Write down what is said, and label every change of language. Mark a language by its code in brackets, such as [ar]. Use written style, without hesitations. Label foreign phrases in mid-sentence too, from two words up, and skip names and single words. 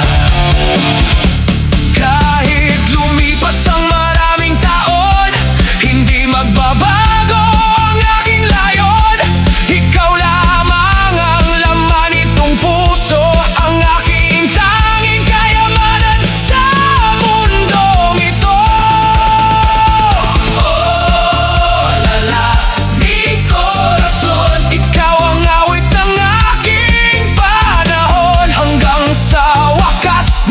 [tl] Kahit lumipas ang maraming taon, hindi magbabago ang aking layon. Ikaw lamang ang laman nitong puso, ang aking tanging kayamanan sa mundong ito. [es] Oh, la la, mi corazón. [tl] Ikaw ang awit ng aking panahon, hanggang sa wakas